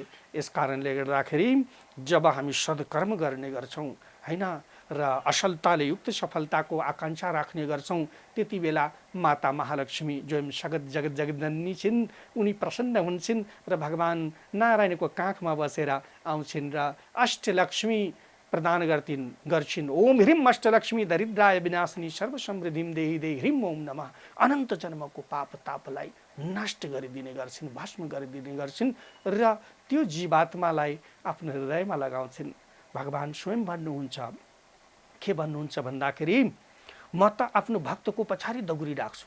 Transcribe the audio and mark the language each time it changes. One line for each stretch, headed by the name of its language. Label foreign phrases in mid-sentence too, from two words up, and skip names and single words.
Nepali: यस कारणले गर्दाखेरि जब हामी सद्कर्म गर्ने गर्छौँ, होइन, र असल युक्त सफलताको आकांक्षा राख्ने गर्छौं त्यति बेला माता महालक्ष्मी जो जगत जगतजननी छिन् उनी प्रसन्न हुन्छन् र भगवान नारायणको काखमा बसेर आउँछिन् र अष्टलक्ष्मी प्रदान गर्छिन्।
Sanskrit: ओम ह्रीम अष्टलक्ष्मी दरिद्राय विनाशिनी सर्व समृद्धिम देहि देहि ह्रीम ओम नमः।
Nepali: अनन्त जन्मको पाप तापलाई नष्ट गरिदिने गर्छिन्, भस्म गरिदिने गर्छिन् र त्यो जीवात्मालाई आफ्नो हृदयमा लगाउँछिन्। भगवान स्वयं भन्नुहुन्छ, के भन्नुहुन्छ भन्दाखेरि म त आफ्नो भक्तको पछाडि दगुरी राख्छु।